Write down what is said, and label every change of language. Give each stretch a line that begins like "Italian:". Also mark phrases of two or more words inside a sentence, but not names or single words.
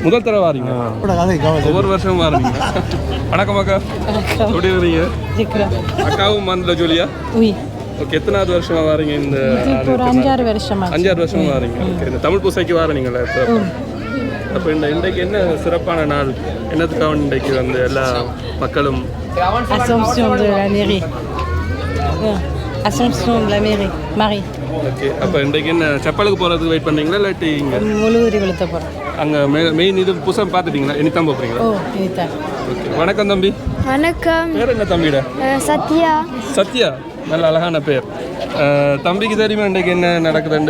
Tamil: முதல் தடவை வாரீங்க? ஒவ்வொரு வருஷமும் வாரீங்க. வணக்கம் அக்கா, எப்படி இருக்கீங்க? அக்காவும் மந்தில ஜோலியா? ஓகே, எத்தனாவது வருஷமா வாரீங்க இந்த? 5-6 வருஷமா. 5-6 வருஷமா வாரீங்க. ஓகே, இந்த தமிழ் பூசைக்கு வாரீங்களா? அப்போ இன்றைக்கு என்ன சிறப்பான நாள்? என்னத்துக்காக இன்றைக்கு வந்து எல்லா மக்களும்?
French: Assomption de la mairie. Assomption de la mairie. Marie.
Tamil: ஓகே, அப்போ இன்றைக்கு என்ன செப்பலுக்கு போகிறதுக்கு வெயிட் பண்ணீங்களா இல்லாட்டி இங்கே முழுவரி வெளுத்த போகிறோம். அங்கே மெயின் இது புதுசாக பார்த்துட்டீங்களா? இனித்தான் போகிறீங்களா? ஓ, இதுதான். ஓகே, வணக்கம் தம்பி. வணக்கம். பேர் என்ன தம்பியோட? சத்யா. சத்யா, நல்ல அழகான பேர். தம்பிக்கு தெரியுமா இன்றைக்கு என்ன நடக்குதுண்டு?